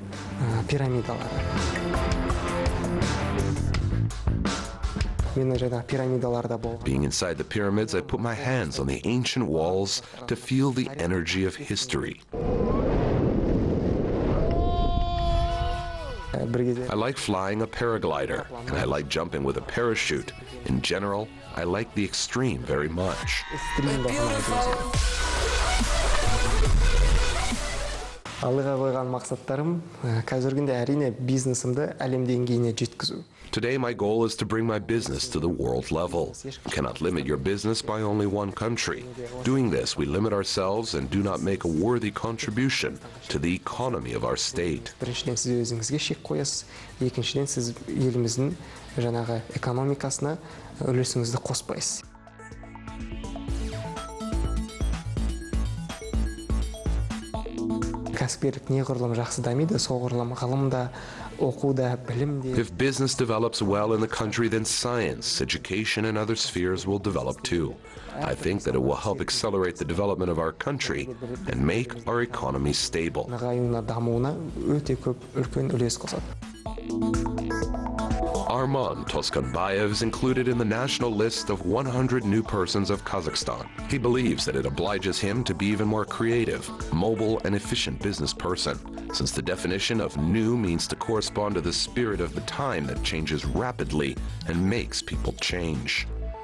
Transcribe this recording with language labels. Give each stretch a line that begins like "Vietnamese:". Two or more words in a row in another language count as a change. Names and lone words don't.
English: Being inside the pyramids, I put my hands on the ancient walls to feel the energy of history. I like flying a paraglider, and I like jumping with a parachute. In general, I like the extreme very much.
Kazakh: Алдыға қойған мақсаттарым қазіргі күнде әрине бизнесімді әлем деңгейіне жеткізу.
English: Today my goal is to bring my business to the world level. You cannot limit your business by only one country. Doing this, we limit ourselves and do not make a worthy contribution to the economy of our state.
Kazakh: Біріншіден сіз өзіңізге шек қоясыз, екіншіден сіз еліміздің жаңағы экономикасына үлесіңізді қоспайсыз. Кәсіпкерлік неғұрлым жақсы дамиды, соғұрлым ғылымда, оқуда, білімде.
English: If business develops well in the country, then science, education, and other spheres will develop too. I think that it will help accelerate the development of our country and make our economy stable.
Kazakh: Нығаюына, дамуына өте көп үлкен үлес қосады.
English: Arman Toskanbayev is included in the national list of 100 new persons of Kazakhstan. He believes that it obliges him to be even more creative, mobile, and efficient business person, since the definition of new means to correspond to the spirit of the time that changes rapidly and makes people change.